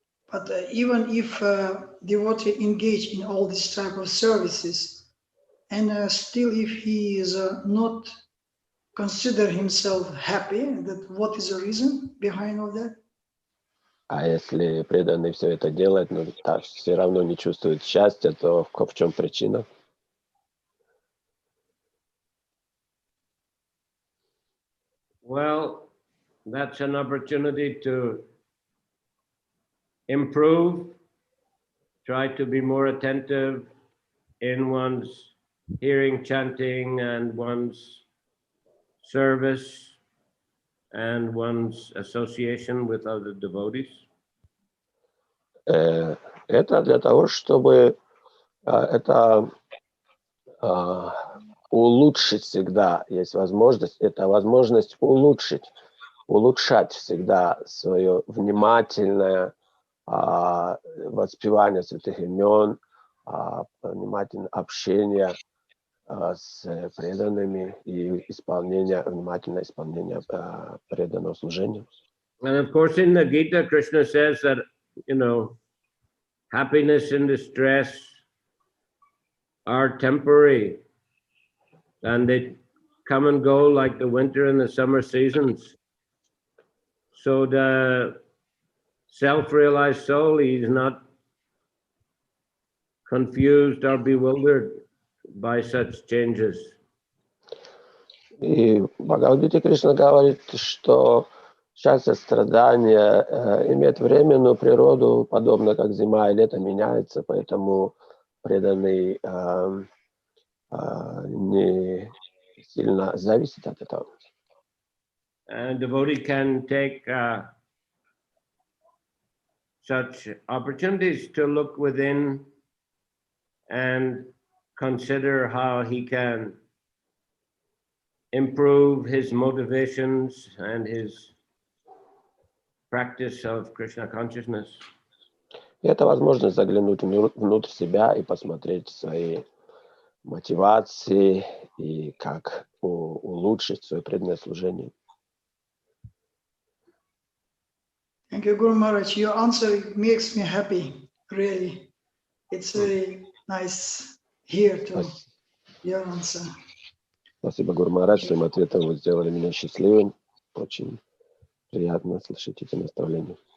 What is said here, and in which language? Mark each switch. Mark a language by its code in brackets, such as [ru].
[en] But even if devotee engage in all these type of services, and still if he is not consider himself happy, that what is the reason behind all that? [ru] А если преданный все это делает, но так все равно не чувствует счастья, то в чем причина? [en] Well, that's an opportunity to improve, try to be more attentive in one's hearing, chanting, and one's service and one's association with other devotees. [ru] Это для того, чтобы это улучшить всегда есть возможность. Это возможность улучшать всегда свое внимательное воспевание святых имен, внимательное общение с преданными и внимательное исполнение преданного служения. [en] And of course, in the Gita, Krishna says that, happiness and distress are temporary and they come and go like the winter and the summer seasons. So the self-realized soul, he's not confused or bewildered by such changes. [ru] И в Бхагавадгите Кришна говорит, что счастье, страдания имеет временную природу, подобно как зима и лето меняется, поэтому преданный не сильно зависит от этого. [en] And devotee can take such opportunities to look within and consider how he can improve his motivations and his practice of Krishna consciousness. [ru] И это возможность заглянуть внутрь себя и посмотреть свои мотивации и как улучшить свое преданное служение. [en] Thank you, Guru Maharaj. Your answer makes me happy, really. It's very nice here to your answer. [ru] Спасибо, Гуру Махарадж, своим ответом вы сделали меня счастливым. Очень приятно слышать эти наставления.